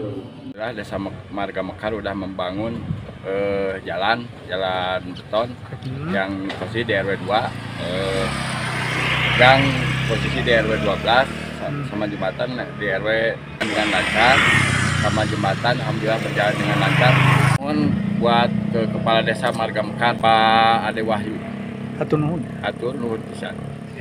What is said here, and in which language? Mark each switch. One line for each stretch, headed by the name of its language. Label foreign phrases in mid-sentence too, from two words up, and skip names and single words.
Indonesian: Desa Marga Mekar udah membangun jalan beton yang posisi di RW 2, gang posisi di RW 12 sama jembatan di RW dengan lancar, sama jembatan alhamdulillah berjalan dengan lancar. Mohon buat ke Kepala Desa Marga Mekar Pak Ade Wahyu.
Sundanese: Atur nuhun pisan.